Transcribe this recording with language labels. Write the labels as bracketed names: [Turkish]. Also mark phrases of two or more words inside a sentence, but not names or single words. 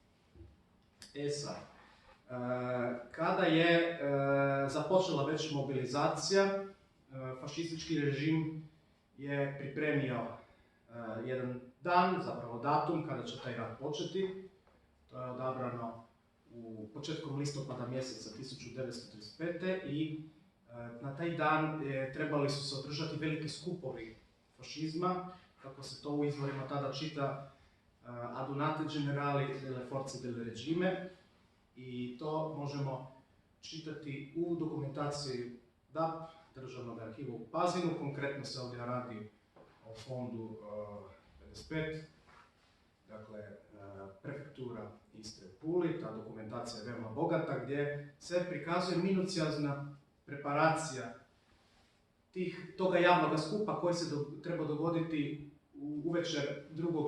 [Croatian] Sad, kada je započela već mobilizacija, fašistički režim je pripremio jedan dan, zapravo datum kada će taj rat početi. To je odabrano početkom listopada mjeseca 1935. i na taj dan trebali su se održati veliki skupovi fašizma, kako se to u izvorima tada čita [Italian] Adunate generali delle forze del regime, [Croatian] i to možemo čitati u dokumentaciji DAP, Državnog arhiva u Pazinu. Konkretno se ovdje radi o fondu 55, dakle prefektura Istre u Puli. Ta dokumentacija je veoma bogata gdje se prikazuje minuciozna preparacija toga javnog skupa koji se treba dogoditi uvečer 2.